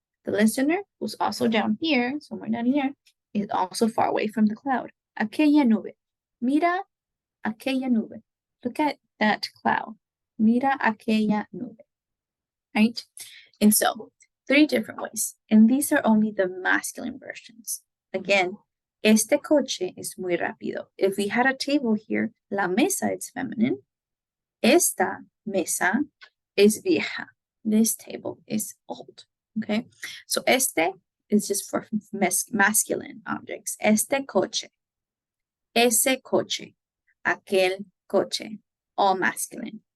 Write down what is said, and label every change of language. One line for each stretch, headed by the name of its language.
English: The listener, who's also down here, somewhere down here, is also far away from the cloud.
Spanish: Aquella nube. Mira aquella nube.
English: Look at that cloud.
Spanish: Mira aquella nube.
English: Right? And so, 3 different ways. And these are only the masculine versions.
Spanish: Again, este coche es muy rápido.
English: If we had a table here, la mesa is feminine.
Spanish: Esta mesa es vieja.
English: This table is old. Okay, so este is just for masculine objects.
Spanish: Este coche, ese coche, aquel coche,
English: all masculine.